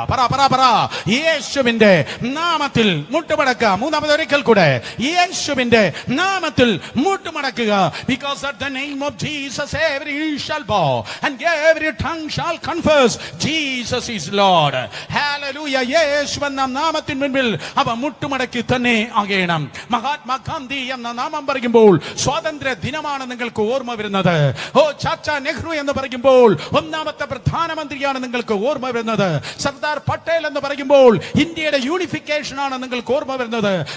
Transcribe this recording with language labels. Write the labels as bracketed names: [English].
[Malayalam] പറ യേശുവിന്റെ നാമത്തിൽ മുട്ടുമടക്കുക. മൂന്നാമതൊരിക്കൽ കൂടെ, യേശുവിന്റെ നാമത്തിൽ മുട്ടുമടക്കുക. [English] Because at the name of Jesus every knee shall bow and every tongue shall confess Jesus is Lord. Hallelujah. [Malayalam] യേശു എന്ന നാമത്തിന് മുൻപിൽ അവ മുട്ടുമടക്കി തന്നെ ആകണം. മഹാത്മാഗാന്ധി എന്ന നാമം പറയുമ്പോൾ സ്വാതന്ത്ര്യ ദിനമാണ് നിങ്ങൾക്ക് ഓർമ്മ വരുന്നത്. ചാച്ച നെഹ്റു എന്ന് പറയുമ്പോൾ ഒന്നാമത്തെ പ്രധാനമന്ത്രിയാണ് നിങ്ങൾക്ക് ഓർമ്മ വരുന്നത്. സർദാർ പട്ടേൽ എന്ന് പറയുമ്പോൾ ഇന്ത്യയുടെ യൂണിഫിക്കേഷൻ ആണ് നിങ്ങൾക്ക് ഓർമ്മ വരുന്നത്.